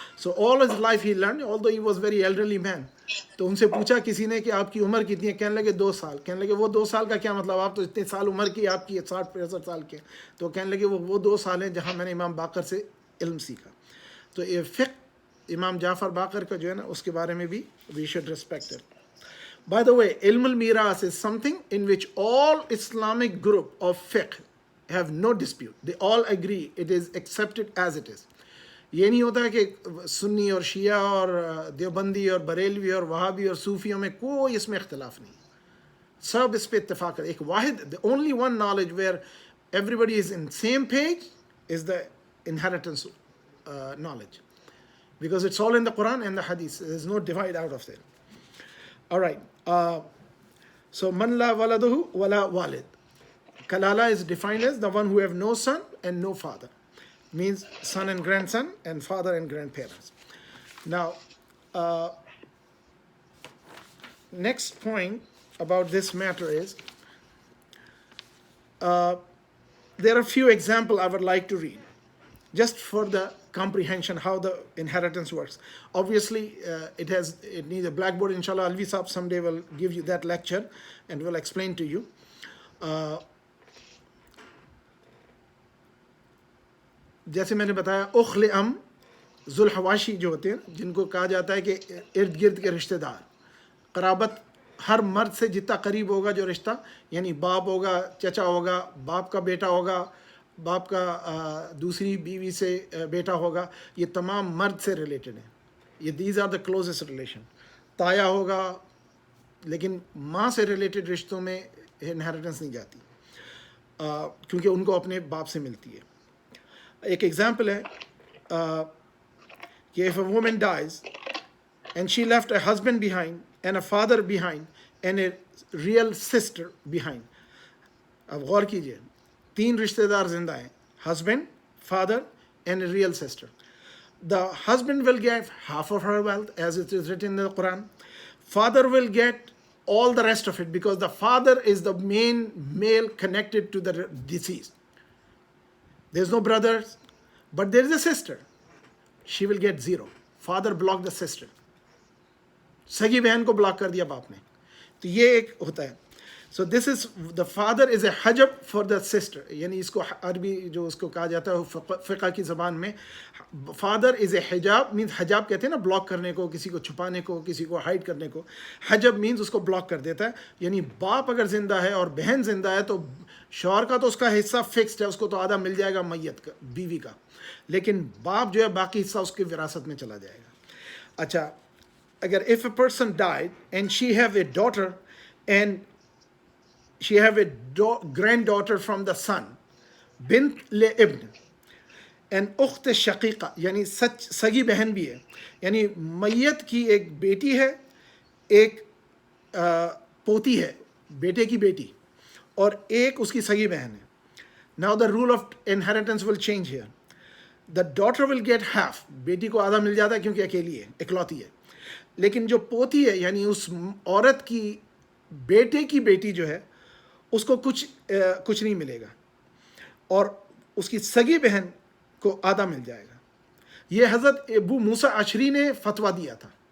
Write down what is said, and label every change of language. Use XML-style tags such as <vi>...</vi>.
<en>So all his life he learned, although he was very elderly man.</en> <ur>تو ان سے پوچھا کسی نے کہ آپ کی عمر کتنی ہے؟ کہنے لگے 2 سال. کہنے لگے وہ 2 سال کا کیا مطلب، آپ تو اتنے سال عمر کی، آپ کی 60-65 سال کے. تو کہنے لگے وہ 2 سال ہیں جہاں میں نے امام باقر سے علم سیکھا. تو یہ فقہ امام جعفر باقر کا جو ہے نا اس کے بارے میں بھی</ur> <en>we should respect it. By the way, Ilm al-Miras is something in which all Islamic group of fiqh have no dispute. They all agree it is accepted as it is.</en> <ur>یہ نہیں ہوتا ہے کہ سنی اور شیعہ اور دیوبندی اور بریلوی اور وہابی اور صوفیوں میں کوئی اس میں اختلاف نہیں. سب اس پہ اتفاق ہے. ایک واحد,</ur> <en>the only one knowledge where everybody is in same page is the inheritance knowledge. Because it's all in the Quran and the Hadith. There's no divide out of there. All right. So</en> <ar>man la waladuhu wala walid.</ar> <en>Kalala is defined as the one who have no son and no father. Means son and grandson and father and grandparents. Now, next point about this matter is, there are a few examples I would like to read, just for the comprehension how the inheritance works. Obviously, it needs a blackboard. Inshallah, Alvi Saab someday will give you that lecture and will explain to you.</en> <ur>جیسے میں نے بتایا اخل ام ذوالحواشی جو ہوتے ہیں جن کو کہا جاتا ہے کہ ارد گرد کے رشتہ دار, قرابت ہر مرد سے جتنا قریب ہوگا جو رشتہ, یعنی باپ ہوگا, چچا ہوگا, باپ کا بیٹا ہوگا, باپ کا دوسری بیوی سے بیٹا ہوگا, یہ تمام مرد سے ریلیٹڈ ہیں.</ur> <en>یہ these are the closest relation.</en> <ur>تایا ہوگا, لیکن ماں سے ریلیٹڈ رشتوں میں انہیریٹنس نہیں جاتی کیونکہ ان کو اپنے باپ سے ملتی ہے. ایک ایگزامپل ہے کہ</ur> <en>if a woman dies and she left a husband behind and a father behind and a real sister behind.</en> <ur>اب غور کیجئے, 3 رشتہ دار زندہ ہیں,</ur> <en>husband, father and a real sister. The husband will get half of her wealth as it is written in the Quran. Father will get all the rest of it because the father is the main male connected to the deceased. There's no brothers, but there is a sister. She will get 0. Father blocked the sister.</en> <ur>سگی بہن کو block کر دیا باپ نے. تو یہ ایک ہوتا ہے.</ur> <en>So this is, the father is a hajab for the sister.</en> <ur>یعنی اس کو عربی جو اس کو کہا جاتا ہے فقہ کی زبان میں,</ur> <en>father is a hijab, means</en> <ur>حجاب کہتے ہیں نا بلاک کرنے کو, کسی کو چھپانے کو, کسی کو ہائڈ کرنے کو. حجب means اس کو بلاک کر دیتا ہے. یعنی باپ اگر زندہ ہے اور بہن زندہ ہے تو شوہر کا تو اس کا حصہ فکسڈ ہے, اس کو تو آدھا مل جائے گا میت کا, بیوی کا, لیکن باپ جو ہے باقی حصہ اس کی وراثت میں چلا جائے گا. اچھا, اگر</ur> <en>if a person died and she have a daughter and she have a granddaughter from the son,</en> <ar>bint le ibn,</ar> <ur>and اخت شقیقہ یعنی سگی بہن بھی ہے, یعنی میت کی ایک بیٹی ہے, ایک پوتی ہے, بیٹے کی بیٹی, اور ایک اس کی سگی بہن ہے.</ur> <en>Now the rule of inheritance will change here. The daughter will get half.</en> <ur>بیٹی کو آدھا مل جاتا ہے کیونکہ اکیلی ہے, اکلوتی ہے. لیکن جو پوتی ہے یعنی اس عورت کی بیٹے کی بیٹی جو ہے اس کو کچھ نہیں ملے گا، اور اس کی سگی بہن کو آدھا مل جائے گا۔ یہ حضرت ابو موسیٰ اشعری نے فتویٰ دیا تھا،</ur>